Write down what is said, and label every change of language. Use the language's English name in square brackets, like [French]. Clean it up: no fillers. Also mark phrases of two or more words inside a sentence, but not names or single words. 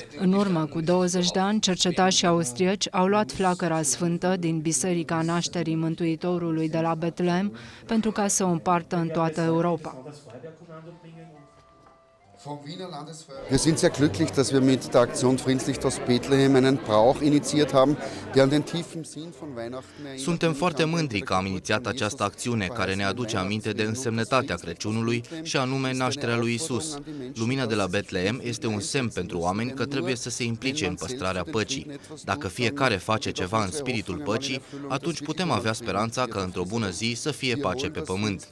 [Romanian] În urmă cu 20 de ani, cercetașii austrieci au luat flacăra sfântă din Biserica Nașterii Mântuitorului de la Betlehem pentru ca să o împartă în toată Europa. [German] Wir sind sehr glücklich, dass wir mit der Aktion Friedenslicht aus Bethlehem einen Brauch initiiert haben, der an den tiefen Sinn von Weihnachten erinnert. [Romanian] Suntem foarte mândri că am inițiat această acțiune care ne aduce aminte de însemnătatea Crăciunului și anume nașterea lui Isus. Lumina de la Betlehem este un semn pentru oameni că trebuie să se implice în păstrarea păcii. Dacă fiecare face ceva în spiritul păcii, atunci putem avea speranța că într-o bună zi să fie pace pe pământ.